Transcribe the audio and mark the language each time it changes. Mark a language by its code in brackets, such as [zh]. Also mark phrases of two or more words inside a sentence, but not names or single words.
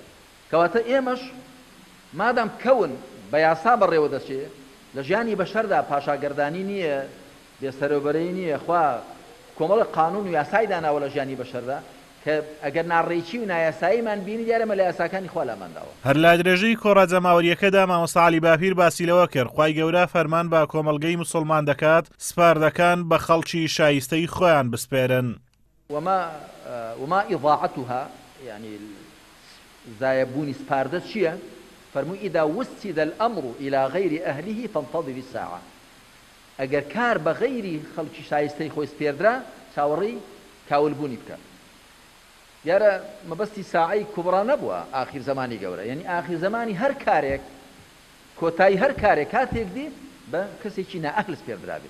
[ckb] کەواتە ئێمەش مادام کەون بە یاسا بەڕێوە دەچێ لە ژیانی بەشەردا پاشاگەردانی نییە بێسەروبەری نییە خوا کۆمەڵی قانون و یاسای داناوە لە ژیانی بەشەردا کە ئەگەر ناڕێکی و نایاساییمان بینی دیارەمە لە یاساکانی خوا لامانداوە. هەر لە درێژەی کۆڕە جەماوەریەکەدا مامۆستا عەلی باپیر باسی لەوە کرد خوای گەورە فەرمان بە کۆمەڵگەی موسڵمان دەکات سپاردەکان بە خەڵکی شایستەی خۆیان بسپێرن. [ar] وما إضاعتها [ckb] يعني زایبوونی سپاردە چییە؟ [ar] فەرمووی ئیدا وسید الأمر إلى غير أهله فانتظر الساعة. [ckb] ئەگەر کار بە غەیری خەڵکی شایستەی خۆی سپێردرا چاوەڕێی کاولبوونی بکە. دیارە مەبەستی ساعەی کوبڕا نەبووە ئاخیر زمانی گەورە، یعنی ئاخیر زمانی هەر کارێک کۆتایی هەر کارێک کاتێک دی بە کەسێکی نائەهل سپێردرا بێت.